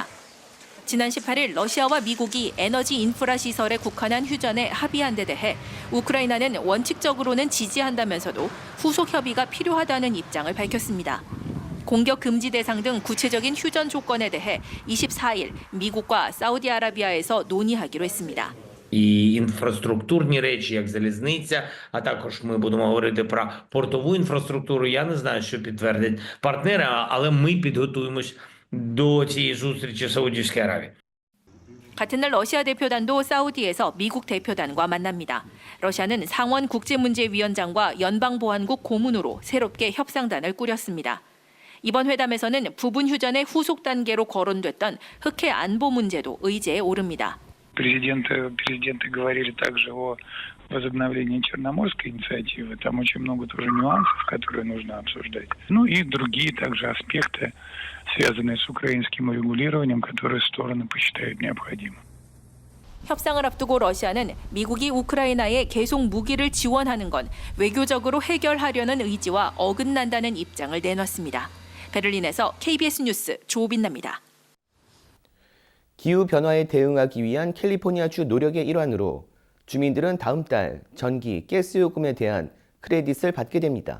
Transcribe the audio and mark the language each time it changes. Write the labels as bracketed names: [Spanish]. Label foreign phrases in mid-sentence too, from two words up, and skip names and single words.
[Korean] 지난 18일 러시아와 미국이 에너지 인프라 시설에 국한한 휴전에 합의한 데 대해 우크라이나는 원칙적으로는 지지한다면서도 후속 협의가 필요하다는 입장을 밝혔습니다. 공격 금지 대상 등 구체적인 휴전 조건에 대해 24일 미국과 사우디아라비아에서 논의하기로 했습니다. [Ukrainian] І інфраструктурні речі, як залізниця, а також ми будемо говорити про портову інфраструктуру. Я не знаю, що підтвердять партнери, але ми підготуємось до цієї зустрічі Саудівської Аравії. [Korean] 같은 날 러시아 대표단도 사우디에서 미국 대표단과 만납니다. 러시아는 상원 국제문제위원장과 연방보안국 고문으로 새롭게 협상단을 꾸렸습니다. 이번 회담에서는 부분 휴전의 후속 단계로 거론됐던 흑해 안보 문제도 의제에 오릅니다. [Russian] Президенты говорили также о возобновлении Черноморской инициативы. Там очень много тоже нюансов, которые нужно обсуждать. Ну и другие также аспекты, связанные с украинским урегулированием, которые стороны посчитают необходимым. [Korean] 협상을 앞두고 러시아는 미국이 우크라이나에 계속 무기를 지원하는 건 외교적으로 해결하려는 의지와 어긋난다는 입장을 내놨습니다. 베를린에서 KBS 뉴스 조빈나입니다. 기후변화에 대응하기 위한 캘리포니아주 노력의 일환으로 주민들은 다음 달 전기, 가스요금에 대한 크레딧을 받게 됩니다.